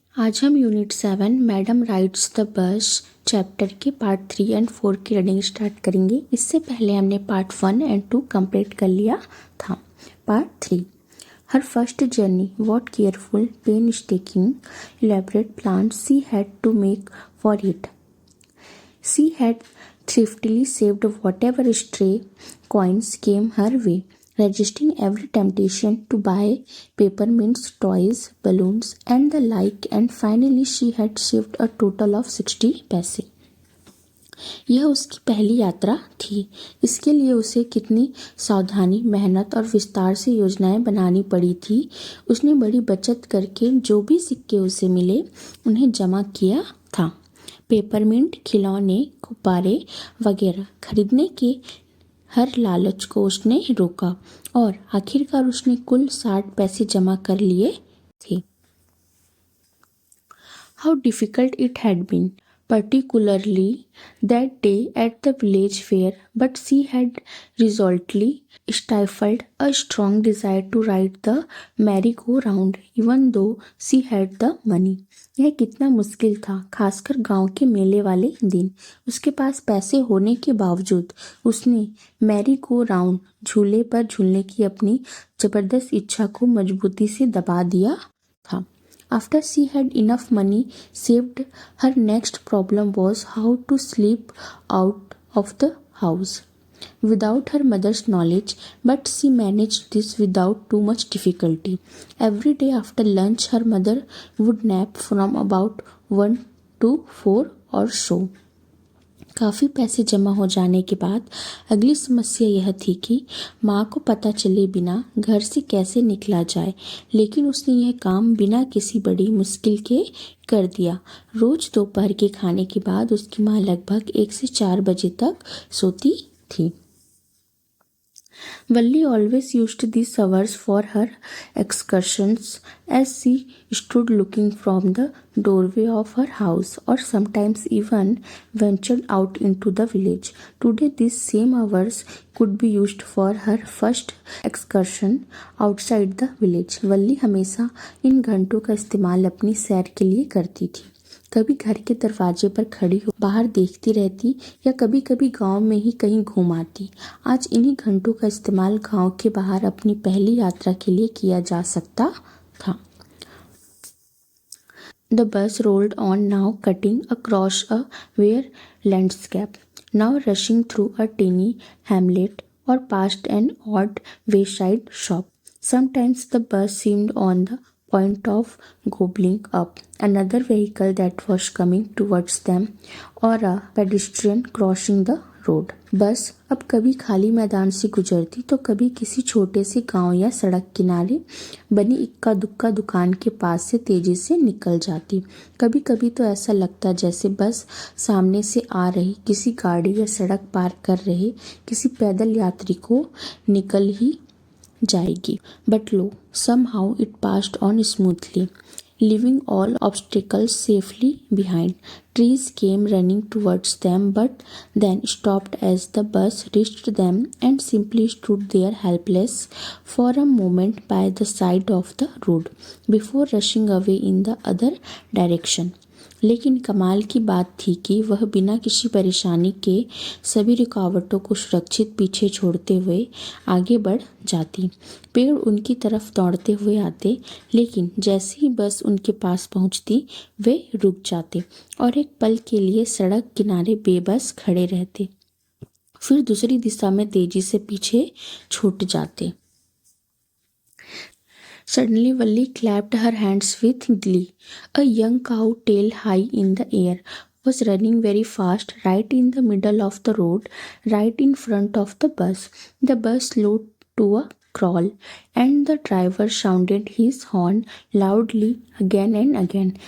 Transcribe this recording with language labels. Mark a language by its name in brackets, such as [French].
[Hindi] आज हम unit 7 madam rides the bus chapter के पार्ट 3 एंड 4 की रीडिंग स्टार्ट करेंगे। इससे पहले हमने पार्ट 1 एंड 2 कंप्लीट कर लिया था। [English] Part 3, her first journey, what careful painstaking elaborate plans she had to make for it. She had thriftily saved whatever stray coins came her way, resisting every temptation to buy peppermints, toys, balloons, and the like, and finally she had saved a total of 60 paise. [Hindi] यह उसकी पहली यात्रा थी। इसके लिए उसे कितनी सावधानी, मेहनत और विस्तार से योजनाएं बनानी पड़ी थी। उसने बड़ी बचत करके जो भी सिक्के उसे मिले उन्हें जमा किया था। पेपरमिंट, खिलौने, गुब्बारे वगैरह खरीदने के हर लालच को उसने रोका और आखिरकार उसने कुल 60 पैसे जमा कर लिए थे। [English] How difficult it had been, particularly that day at the village fair, but she had resolutely stifled a strong desire to ride the merry-go-round, even though she had the money. [Hindi] यह कितना मुश्किल था, खासकर गांव के मेले वाले दिन। उसके पास पैसे होने के बावजूद उसने मैरी गो राउंड, झूले पर झूलने की अपनी जबरदस्त इच्छा को मजबूती से दबा दिया था। [English] After she had enough money saved, her next problem was how to sleep out of the house without her mother's knowledge, but she managed this without too much difficulty. Every day after lunch, her mother would nap from about 1 to 4 or so. [Hindi] काफ़ी पैसे जमा हो जाने के बाद अगली समस्या यह थी कि माँ को पता चले बिना घर से कैसे निकला जाए, लेकिन उसने यह काम बिना किसी बड़ी मुश्किल के कर दिया। रोज दोपहर के खाने के बाद उसकी माँ लगभग 1 से 4 बजे तक सोती थी। [English] Valli always used these hours for her excursions as she stood looking from the doorway of her house, or sometimes even ventured out into the village. Today these same hours could be used for her first excursion outside the village. [Hindi] Valli हमेशा इन घंटों का इस्तेमाल अपनी सैर के लिए करती थी। कभी घर के दरवाजे पर खड़ी हो बाहर देखती रहती या कभी कभी गांव में ही कहीं घूम आती। आज इन्हीं घंटों का इस्तेमाल गांव के बाहर अपनी पहली यात्रा के लिए किया जा सकता था। [English] The bus rolled on, now cutting across a bare landscape, now rushing through a tiny hamlet or past an odd wayside shop. Sometimes the bus seemed on the point of gobbling up another vehicle that was coming towards them, or a pedestrian crossing the road. [Hindi] बस अब कभी खाली मैदान से गुजरती तो कभी किसी छोटे से गांव या सड़क किनारे बनी इक्का दुक्का दुकान के पास से तेजी से निकल जाती। कभी कभी तो ऐसा लगता जैसे बस सामने से आ रही किसी गाड़ी या सड़क पार कर रहे किसी पैदल यात्री को निकल ही जाएगी। [English] But lo, somehow it passed on smoothly, leaving all obstacles safely behind. Trees came running towards them, but then stopped as the bus reached them and simply stood there helpless for a moment by the side of the road before rushing away in the other direction. [Hindi] लेकिन कमाल की बात थी कि वह बिना किसी परेशानी के सभी रुकावटों को सुरक्षित पीछे छोड़ते हुए आगे बढ़ जाती। पेड़ उनकी तरफ दौड़ते हुए आते, लेकिन जैसे ही बस उनके पास पहुंचती वे रुक जाते और एक पल के लिए सड़क किनारे बेबस खड़े रहते, फिर दूसरी दिशा में तेजी से पीछे छूट जाते। [English] Suddenly Valli clapped her hands with glee. A young cow, tail high in the air, was running very fast right in the middle of the road, right in front of the bus. The bus slowed to a crawl, and the driver sounded his horn loudly again and again.